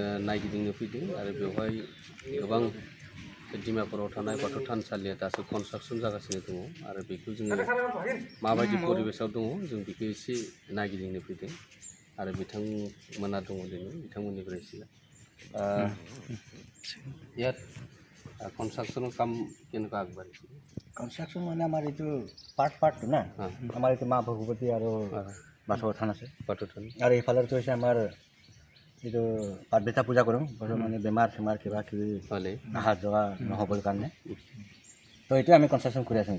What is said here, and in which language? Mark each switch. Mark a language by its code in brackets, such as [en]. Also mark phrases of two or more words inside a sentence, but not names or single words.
[brx] नायगिदिंनो फैदों आरो बेवहाय गोबां डिमापुराव थानाय बाथौ थानसालिया दासो कनस्ट्राक्सन जागासिनो दङ आरो बेखौ जोङो माबायदि परिबेसाव दङ जों बेखौ एसे नायगिदिंनो फैदों आरो बिथांमोना दङ दिनै बिथांमोननिफ्राय एसे [as] ইয়াত কনস্ট্রাকশনৰ কাম কেনেকুৱা আগবাঢ়িছে? কনস্ট্রাকশন মানে আমাৰ এইটো পাৰ্ট না আমাৰ এইটো মা ভগৱতী আৰু বাথৌ থান আছে, বাথৌ থান আৰু এইফালেতো হৈছে আমাৰ এইটো পাঠবেটা পূজা কৰোঁ মানে বেমাৰ চেমাৰ কিবা কিবি হ'লে অহা যোৱা নহ'বৰ কাৰণে, তো এইটো আমি কনস্ট্রাকশন কৰি আছোঁ।